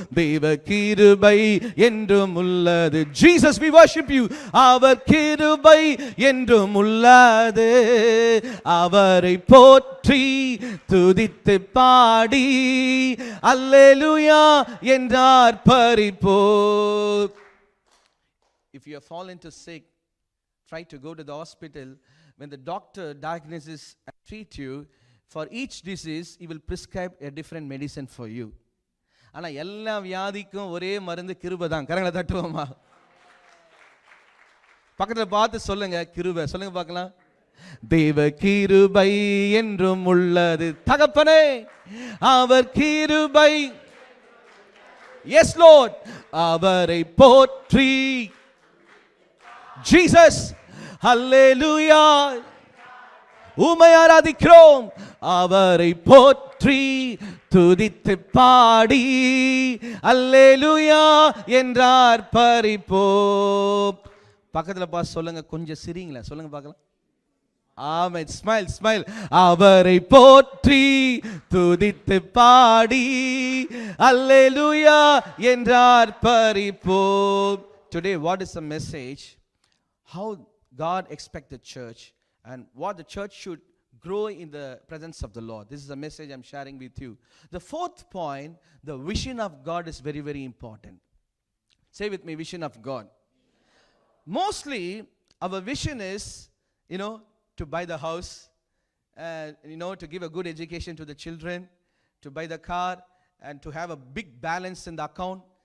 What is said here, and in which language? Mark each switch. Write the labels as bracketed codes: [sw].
[ta] தேவ கிருபை என்றும் உள்ளது. [en] Jesus, we worship you. [ta] அவர் கிருபை என்றும் உள்ளது. அவரை போற்றி துதித்து பாடி அல்லேலூயா என்றார் பரிப்போம். [en] If you have fallen to sick, try to go to the hospital. When the doctor diagnoses and treats you, for each disease, he will prescribe a different medicine for you. [ta] ஆனால் எல்லா வியாதிக்கும் ஒரே மருந்து கிருபை தான். கரங்களை தட்டுவோமா? பக்கத்தில் பார்த்து சொல்லுங்க, கிருபை சொல்லுங்க பார்க்கலாம். தேவ கிருபை என்றும் உள்ளது. தகப்பனே, அவர் கிருபை. [en] Yes, Lord. [ta] அவரை போற்றி. Jesus, ஹல்லேலூயா. உம்மை ஆராதிக்கிறோம். அவரை போற்றி துதித்து பாடி அல்லேலூயா என்றார் பரிப்போம். பக்கத்தில் பார்த்து சொல்லுங்க, கொஞ்சம் சிரிங்களா சொல்லுங்க பார்க்கலாம். ஆமென். [en] Smile smile. [ta] அவரை போற்றி துதித்து பாடி அல்லேலூயா என்றார் பரிப்போம். [en] Today, what is the message? How God expects the church and what the church should grow in the presence of the Lord. This is the message I'm sharing with you. The fourth point, the vision of God is very, very important. Say with me, vision of God. Mostly, our vision is, to buy the house, and, to give a good education to the children, to buy the car, and to have a big balance in the account.